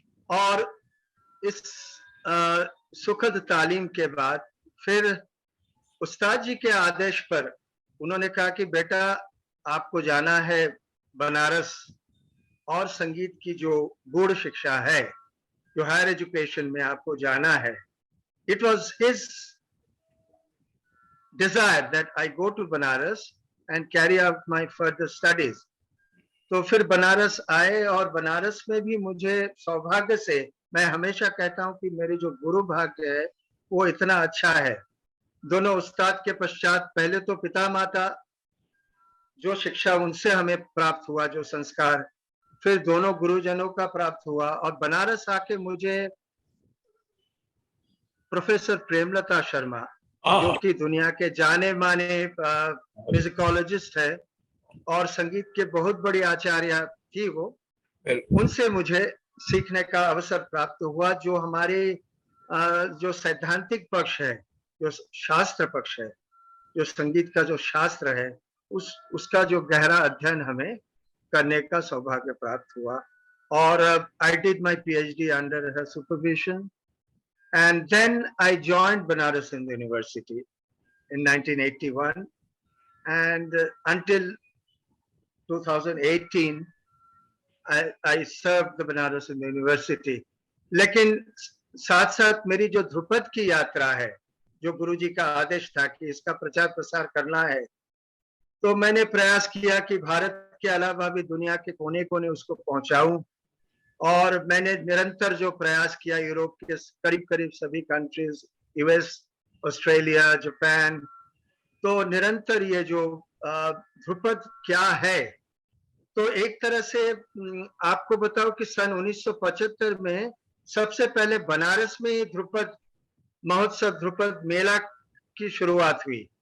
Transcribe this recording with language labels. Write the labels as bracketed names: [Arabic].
[Hindi] और इस सुखद तालीम के बाद फिर उस्ताद जी के आदेश पर उन्होंने कहा कि बेटा आपको जाना है बनारस, और संगीत की जो गूढ़ शिक्षा है, जो हायर एजुकेशन में आपको जाना है। [English] It was his desire that I go to Banaras and carry out my further studies. [Hindi] तो फिर बनारस आए, और बनारस में भी मुझे सौभाग्य से, मैं हमेशा कहता हूं कि मेरे जो गुरु भाग्य है वो इतना अच्छा है। दोनों उस्ताद के पश्चात पहले तो पिता माता, जो शिक्षा उनसे हमें प्राप्त हुआ, जो संस्कार, फिर दोनों गुरुजनों का प्राप्त हुआ। और बनारस आके मुझे प्रोफेसर प्रेमलता शर्मा, जो कि दुनिया के जाने माने म्यूजिकोलॉजिस्ट है और संगीत के बहुत बड़ी आचार्य थी वो, उनसे मुझे सीखने का अवसर प्राप्त हुआ। जो हमारे जो सैद्धांतिक पक्ष है, जो शास्त्र पक्ष है, जो संगीत का जो शास्त्र है, उसका जो गहरा अध्ययन हमें करने का सौभाग्य प्राप्त हुआ। [English] और I did my PhD under her supervision, and then I joined Banaras Hindu University in 1981, and until 2018 I served the Banaras Hindu University. [Hindi] लेकिन साथ साथ मेरी जो ध्रुपद की यात्रा है, जो गुरुजी का आदेश था कि इसका प्रचार प्रसार करना है, तो मैंने प्रयास किया कि भारत के अलावा भी दुनिया के कोने कोने उसको पहुंचाऊं। और मैंने निरंतर जो प्रयास किया, यूरोप के करीब करीब सभी कंट्रीज, US, ऑस्ट्रेलिया, जापान, तो निरंतर ये जो ध्रुपद क्या है, तो एक तरह से आपको बताओ कि सन 1975 में सबसे पहले बनारस में ही ध्रुपद महोत्सव, ध्रुपद मेला की शुरुआत हुई।